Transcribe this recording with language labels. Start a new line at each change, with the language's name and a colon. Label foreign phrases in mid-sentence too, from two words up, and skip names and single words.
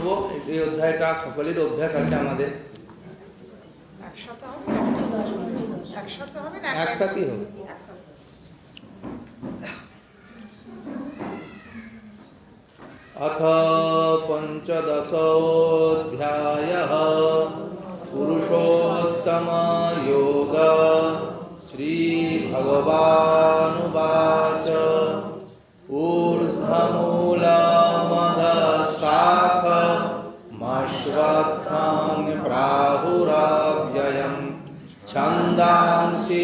Bangla: এই অধ্যায়টা সকলের অভ্যাস আছে আমাদের। একসাথেই হোক।
Sanskrit: अथ पंचदशोऽध्यायः पुरुषोत्तम योग। श्रीभगवानुवाच ऊर्ध्वमूलमधशाखमश्वत्थं प्राहुरव्ययं छन्दांसि